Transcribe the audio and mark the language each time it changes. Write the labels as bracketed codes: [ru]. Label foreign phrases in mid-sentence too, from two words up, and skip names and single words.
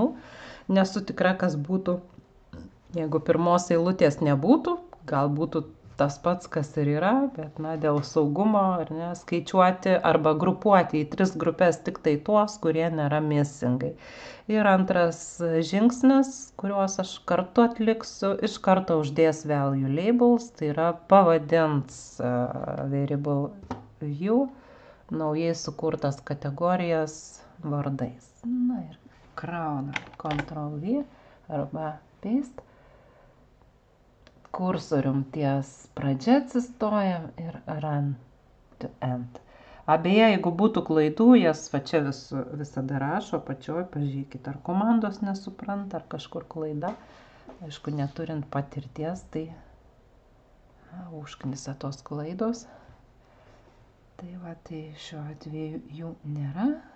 [lt] Nesu tikra, kas būtų, jeigu pirmos eilutės nebūtų, gal būtų tas pats, kas ir yra, bet dėl saugumo ar ne, skaičiuoti arba grupuoti į 3 grupės tik tai tuos, kurie nėra missingai. Ir antras žingsnis, kuriuos aš kartu atliksiu, iš karto uždės [en] value labels, [lt] tai yra pavadins [en] variable view [lt] naujai sukurtas kategorijas vardais. Ir krauna Ctrl+V arba paste. Kursorium ties pradžia atsistojam ir [en] run to end. [lt] Abeje, jeigu būtų klaidų, jas čia visada rašo apačioj, pažiūrėkit, ar komandos nesupranta, ar kažkur klaida. Aišku, neturint patirties, tai užknisa tos klaidos. Tai šiuo atveju jų nėra.